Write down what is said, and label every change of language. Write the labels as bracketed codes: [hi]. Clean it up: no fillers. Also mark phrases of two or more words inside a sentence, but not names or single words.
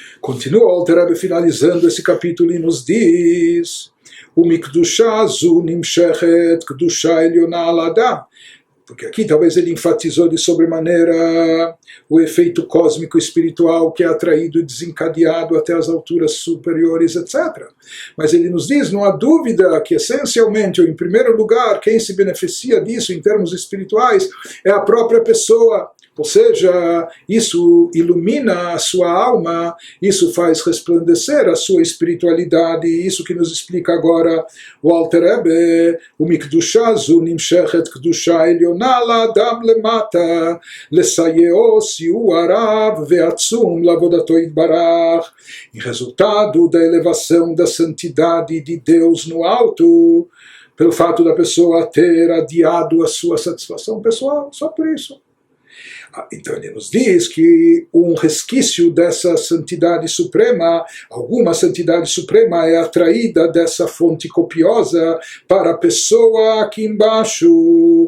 [pt] Continua o Alter Rebbe finalizando esse capítulo e nos diz: [he] ומקדושה זו נמשכת קדושה עליונה על האדם. [pt] Porque aqui talvez ele enfatizou de sobremaneira o efeito cósmico espiritual que é atraído e desencadeado até as alturas superiores, etc. Mas ele nos diz, não há dúvida que essencialmente, ou em primeiro lugar, quem se beneficia disso em termos espirituais é a própria pessoa. Ou seja, isso ilumina a sua alma, isso faz resplandecer a sua espiritualidade, isso que nos explica agora o Alter Rebbe, [he] ומקדושה זו נמשכת קדושה עליונה לאדם למטה, לסייעו סיוע רב ועצום לעבודתו יתברך. [pt] Em resultado da elevação da santidade de Deus no alto, pelo fato da pessoa ter adiado a sua satisfação pessoal, só por isso. Então ele nos diz que um resquício dessa santidade suprema, alguma santidade suprema é atraída dessa fonte copiosa para a pessoa aqui embaixo.